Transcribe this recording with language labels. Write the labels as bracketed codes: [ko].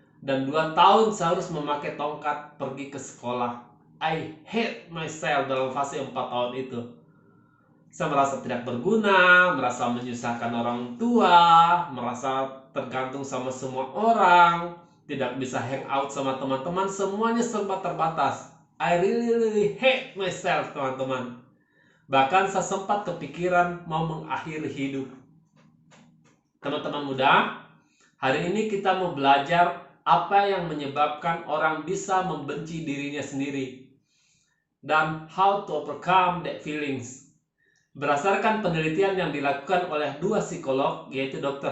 [id] Dan 2 tahun saya harus memakai tongkat pergi ke sekolah. [en] I hate myself [id] dalam fase 4 tahun itu. Saya merasa tidak berguna, merasa menyusahkan orang tua, merasa tergantung sama semua orang, tidak bisa hang out sama teman-teman, semuanya serba terbatas. [en] I really hate myself, [id] teman-teman. Bahkan saya sempat kepikiran mau mengakhiri hidup. Teman-teman muda, hari ini kita mau belajar apa yang menyebabkan orang bisa membenci dirinya sendiri dan [en] how to overcome that feelings. [id] Berdasarkan penelitian yang dilakukan oleh 2 psikolog, yaitu Dr.